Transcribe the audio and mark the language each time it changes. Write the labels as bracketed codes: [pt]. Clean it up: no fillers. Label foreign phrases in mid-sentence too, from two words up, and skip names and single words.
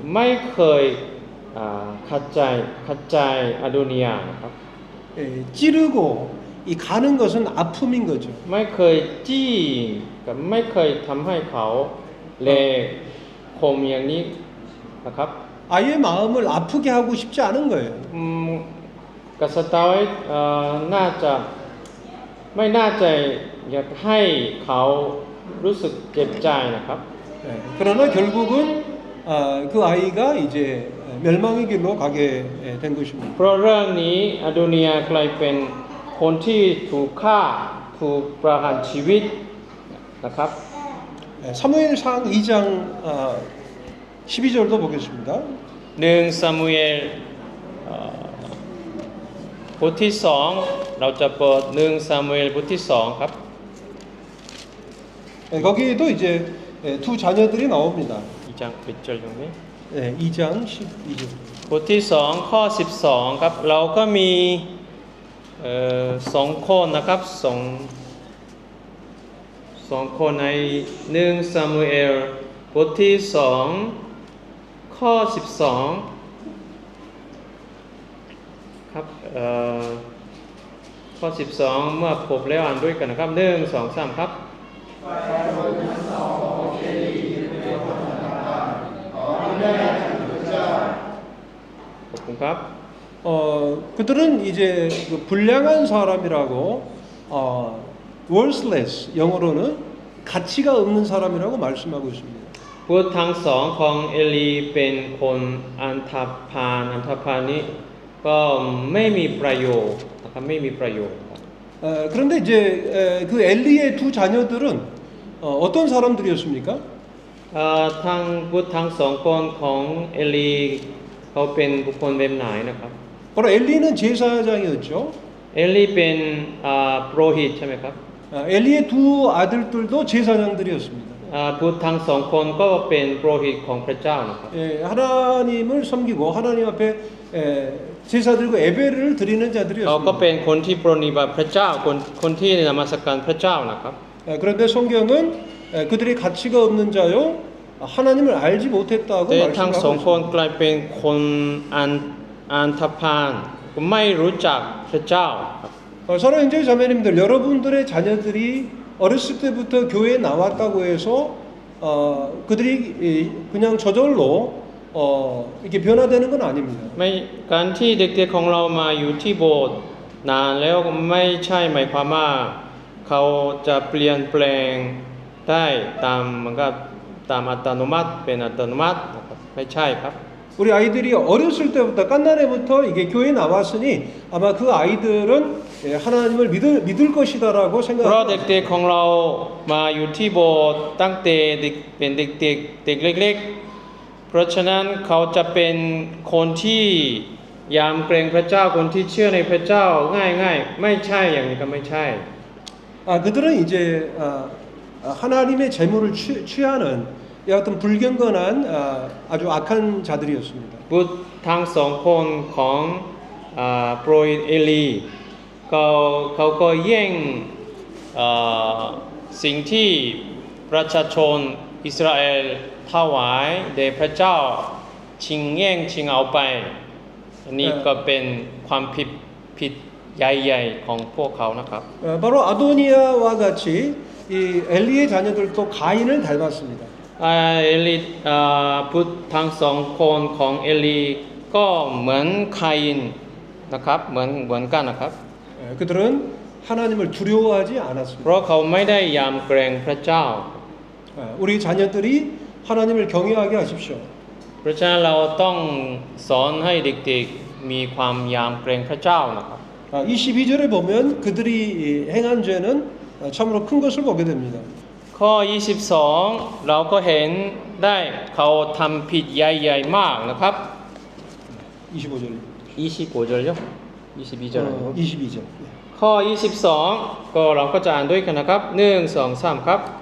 [th] ไม่เคยขัดใจอโดนียานะครับ [ko] 찌르고 이 가는 것은 아픔인 거죠. [th] ไม่เคยจี้กับไม่เคยทำให้เขาเละคมอย่างนี้นะครับ [ko] 아이의 마음을 아프게 하고 싶지 않은 거예요. [th] กษัตริย์ดาวิดน่าจะไม่น่าจะอยากให้เขารู้สึกเจ็บใจนะครับ [ko] 그러나 결국은 그 아이가 이제 멸망의 길로 가게 된 것입니다. [th] เพราะเรื่องนี้อโดนียากลายเป็นคนที่ถูกฆ่าถูกประหารชีวิตนะครับ [ko] 사무엘상 2장 12절도 보겠습니다. [th] 1 ซามูเอลบทที่2เราจะเปิด1 ซามูเอลบทที่2ครับ [ko] 거기에도 이제 두 자녀들이 나옵니다. [th] อีจังปิดเจอตรงนี้ [ko] 2장 12절. [th] บทที่2ข้อ12ครับเราก็มี 2คนนะครับ2คนใน1 ซามูเอลบทที่2ข้อ12ครับข้อ12เมื่อพบแล้วอ่านด้วยกันนะครับ1 2 3ครับขอบคุณครับ [ko] 그들은 이제 그 불량한 사람이라고 worthless 영어로는 가치가 없는 사람이라고 말씀하고 있습니다. [th] พูดทั้งสองของเอลีเป็นคนอันธพาลนี้ก็ไม่มีประโยชน์นะครับไม่มีประโยชน์ครับ [ko] 그런데 이제 그 엘리의 두 자녀들은 어떤 사람들이었습니까? [th] ทั้งพูดทั้งสองคนของเอลีเขาเป็นบุคคลแบบไหนนะครับ [ko] 바로 엘리는 제사장이었죠. [th] เอลีเป็นโปรหิตใช่ไหมครับ [ko] 엘리의 두 아들들도 제사장들이었습니다. [th] พูดทั้งสองคนก็เป็นโปรหิตของพระเจ้านะครับ [ko] 하나님을 섬기고 하나님 앞에 제사 드리고 예배를 드리는 [th] เขาก็ [ko] 자들이었습니다. [th] เป็นคนที่ปรนนิบัติพระเจ้าคนที่นมัสการพระเจ้านะครับ [ko] 그런데 성경은 그들이 가치가 없는 자요 하나님을 알지 못했다고 [th] แต่ทั้งสอง [ko] 말씀하고 [th] คน [ko] 있습니다. [th] กลายเป็นคนอันธพาลไม่รู้จักพระเจ้าครับ [ko] 사랑하는 형제 자매님들 여러분들의 자녀들이 어렸을 때부터 교회에 나왔다고 해서 그들이 그냥 저절로 이렇게 변화되는 건 아닙니다. [th] ไม่การที่เด็กๆของเรามาอยู่ที่โบสถ์นานแล้วไม่ใช่หมายความว่าเขาจะเปลี่ยนแปลงได้ตามมันก็ตามอัตโนมัติเป็นอัตโนมัตินะครับไม่ใช่ครับ [ko] 우리 아이들이 어렸을 때부터 깐난해부터 이게 교회에 나왔으니 아마 그 아이들은 하나님을 믿을 것이다라고 [th] เพราะ [ko] 생각합니다. [th] เด็กๆของเรามาอยู่ที่โบสถ์ตั้งแต่เด็กเป็นเด็กเล็กๆเพราะฉะนั้นเขาจะเป็นคนที่ยำเกรงพระเจ้าคนที่เชื่อในพระเจ้าง่ายๆไม่ใช่อย่างนี้ก็ไม่ใช่ [ko] 그들은 이제 하나님의 재물을 취하는 이 같은 불경건한 아주 악한 자들이었습니다. [th] บุตรทั้งสองคนของโปรยเอลีเขาก็แย่งสิ่งที่ประชาชนอิสราเอลถวายแด่พระเจ้าชิงเอาไปอันนี้ก็เป็นความผิดใหญ่ๆของพวกเขานะครับ [ko] 바로 아도니아와 같이 이 엘리의 자녀들도 가인을 닮았습니다. [th] เอลีพุทธทั้งสองคนของเอลีก็เหมือนคาอินนะครับเหมือนกันนะครับ [ko] 그들은 하나님을 두려워하지 [th] เพ [ko] 않았습니다. [th] ราะเขาไม่ได้ยำเกรงพระเจ้า [ko] 우리 자녀들이 하나님을 경외하게 하십시오. [th] เพราะฉะนั้นเราต้องสอนให้เด็กๆมีความยำเกรงพระเจ้านะครับ [ko] 이 12절에 보면 그들이 행한 죄는 참으로 큰 것을 보게 됩니다. [th] ข้อ 22 เราก็เห็นได้เขาทำผิดใหญ่ๆมากนะครับ [ko] 25절. 25절요? 22절 아니고 22절. [th] ข้อ 22 ก็เราก็จะอ่านด้วยกันนะครับ1 2 3ครับ